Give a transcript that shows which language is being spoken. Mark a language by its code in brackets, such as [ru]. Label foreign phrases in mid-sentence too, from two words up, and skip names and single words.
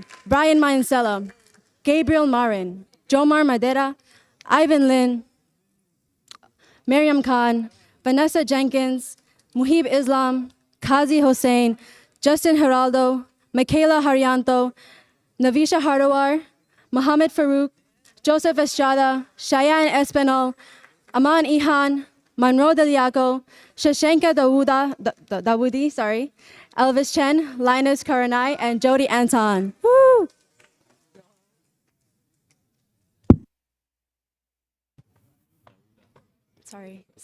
[en] Brian Mancella, Gabriel Marin, Jomar Madera, Ivan Lin, Miriam Khan, Vanessa Jenkins, Muhib Islam, Kazi Hossein, Justin Geraldo, Michaela Haryanto, Navisha Hardawar, Mohammed Farouk, Joseph Estrada, Cheyenne Espinal, Aman Ihan, Monroe Deliaco, Shashenka Dawoodi, Elvis Chen, Linus Karanai, and Jody Anton. Woo! Sorry.